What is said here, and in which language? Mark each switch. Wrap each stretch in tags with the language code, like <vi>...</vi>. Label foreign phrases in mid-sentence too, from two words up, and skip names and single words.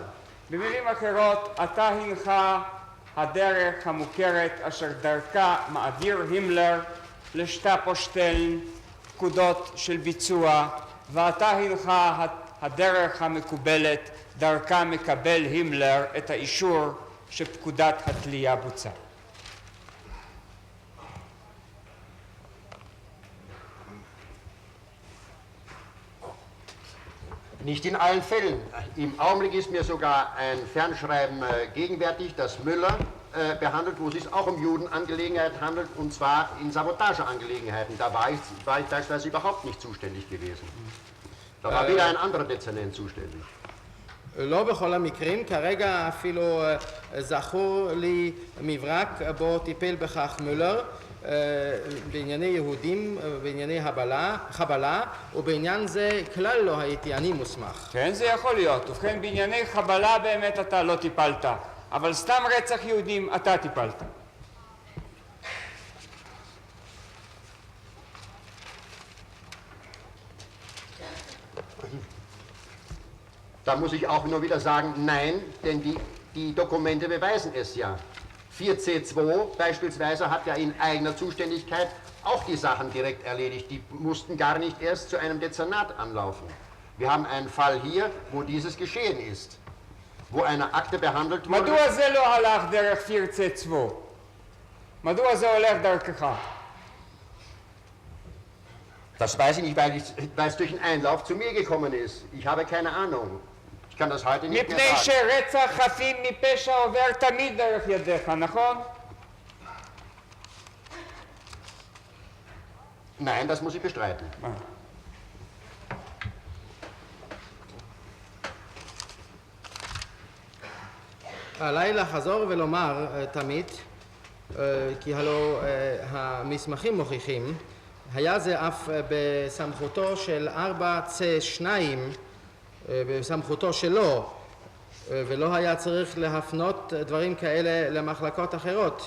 <he>במילים אחרות, אתה הנך הדרך המוכרת אשר דרכה מעביר הימלר לשטאפושטלן פקודות של ביצוע, ואתה הנך הדרך המקובלת דרכה מקבל הימלר את האישור שפקודת התלייה בוצעה.</he> <de>Nicht in allen Fällen. Im Augenblick ist mir sogar ein Fernschreiben gegenwärtig, das Müller behandelt, wo es sich auch um Judenangelegenheiten handelt, und zwar in Sabotageangelegenheiten. Da war ich beispielsweise überhaupt nicht zuständig gewesen. Da war wieder ein anderer Dezernent zuständig.</de> <he>לא בכל המקרים, כרגע אפילו זכור לי מברק בו טיפל בכך מולר בענייני יהודים, בענייני חבלה, ובעניין זה כלל לא הייתי אני מוסמך. כן, זה יכול להיות. ובכן, בענייני חבלה באמת אתה לא טיפלת, אבל סתם רצח יהודים אתה טיפלת.</he> <de>Da muss ich auch nur wieder sagen, nein, denn die Dokumente beweisen es ja. 4C2 beispielsweise hat ja in eigener Zuständigkeit auch die Sachen direkt erledigt. Die mussten gar nicht erst zu einem Dezernat anlaufen. Wir haben einen Fall hier, wo dieses geschehen ist, wo eine Akte behandelt wurde.</de> <he>מדוע זה לא הלך דרך 4C2? מדוע זה הולך דרכך?</he> <de>Das weiß ich nicht, weil es durch einen Einlauf zu mir gekommen ist. Ich habe keine Ahnung. Ich kann das heute nicht mehr</de> <he>מפני</he> <de>sagen.</de> <he>שרצח חפים מפשע עובר תמיד דרך ידיך, נכון?</he> <de>Nein, das muss ich bestreiten.</de> <he>עליי לחזור ולומר תמיד, כי הלא המסמכים מוכיחים, היה זה אף בסמכותו של 4C2, בסמכותו שלו, ולא היה צריך להפנות דברים כאלה למחלקות אחרות.</he>